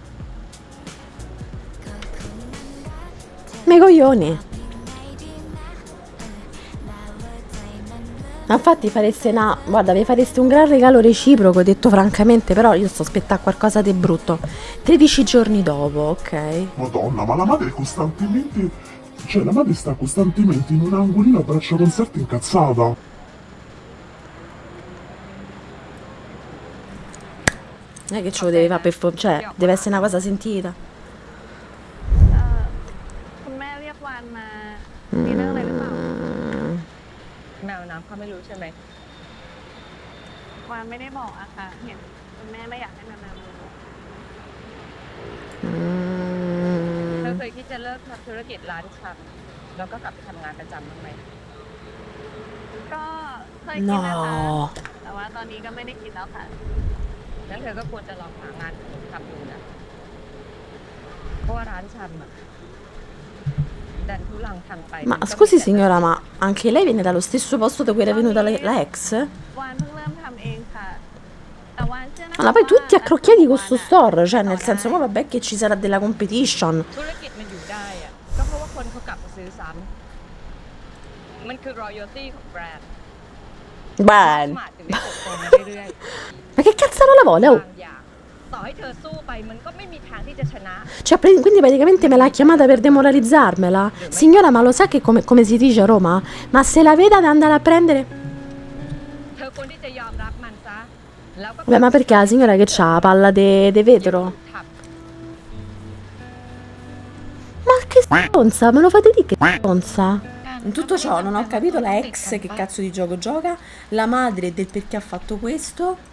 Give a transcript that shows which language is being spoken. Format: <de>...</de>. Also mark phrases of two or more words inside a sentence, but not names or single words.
<it>Me coglioni. Ma infatti fareste una... Guarda, vi fareste un gran regalo reciproco, detto francamente, però io sto aspettando qualcosa di brutto. 13 giorni dopo, ok? Madonna, ma la madre è costantemente... Cioè, la madre sta costantemente in un angolino a braccia conserte incazzata. Non è che ce lo devi fare per cioè, deve essere una cosa sentita.</it> <th>คุณแม่เรียกวานมา มีเรื่องอะไรหรือเปล่า แมวน้ำเขาไม่รู้ใช่ไหม วานไม่ได้บอกอะค่ะ เห็นคุณแม่ไม่อยากให้แมวน้ำรู้ เธอเคยคิดจะเลิกทำธุรกิจร้านชำแล้วก็กลับไปทำงานประจำบ้างไหม ก็เคยคิดนะคะ</th> <it>No.</it> <th>แต่ว่าตอนนี้ก็ไม่ได้คิดแล้วค่ะ งั้นเธอก็ควรจะลองหางานทำดูนะ เพราะว่าร้านชำอะดันทุลังทำไป</th> <it>Ma scusi signora, ma anche lei viene dallo stesso posto da cui era venuta la ex?</it> <th>วานเพิ่งเริ่มทำเองค่ะ แต่วานเชื่อนะคะ</th> <it>Allora, poi tutti accrocchiati con sto</it> <th>วาน</th> <it>store, cioè</it> <th>อะ</th> <it>nel senso, ma vabbè che ci sarà della competition.</it> <th>ธุรกิจมันอยู่ได้อะก็เพราะว่าคนเขากลับมาซื้อซ้ำมันคือ royalty ของแบรนด์</th> <it>Beh,</it> <th>สมาร์ทถึงได้เติบโตมาเรื่อย</th> <it>ma che cazzo la vuole?</it> <th>ๆ Oh? บางอย่างต่อให้เธอสู้ไปมันก็ไม่มีทางที่จะชนะ</th> <it>Cioè, quindi praticamente me l'ha chiamata per demoralizzarmela. Signora, ma lo sa che come si dice a Roma? Ma se la veda ad andare a prendere...</it> <th>เธอควรที่จะยอมรับมันซะ แล้วก็</th> <it>Beh, ma perché la signora che c'ha? Palla de vetro?</it> <th>ทำ</th> <it>Ma che stronza, me lo fate dire che stronza? In tutto ciò non ho capito la ex che cazzo di gioco gioca, la madre del perché ha fatto questo.</it>